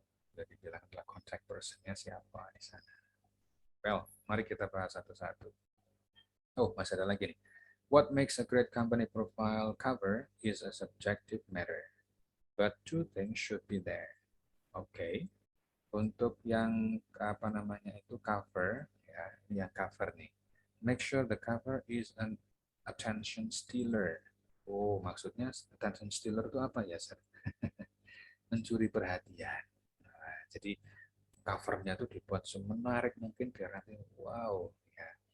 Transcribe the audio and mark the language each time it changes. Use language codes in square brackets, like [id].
[id] Sudah dibilang adalah contact personnya siapa di sana. Well, mari kita bahas satu-satu. Oh, masih ada lagi nih. [en] What makes a great company profile cover is a subjective matter, but two things should be there. [id] Oke, untuk yang apa namanya itu cover, ya, yang cover nih. [en] Make sure the cover is an attention stealer. [id] Oh, maksudnya attention stealer itu apa ya, Sir? Mencuri perhatian. Nah, jadi covernya tuh dibuat semenarik mungkin biar nanti wow ya.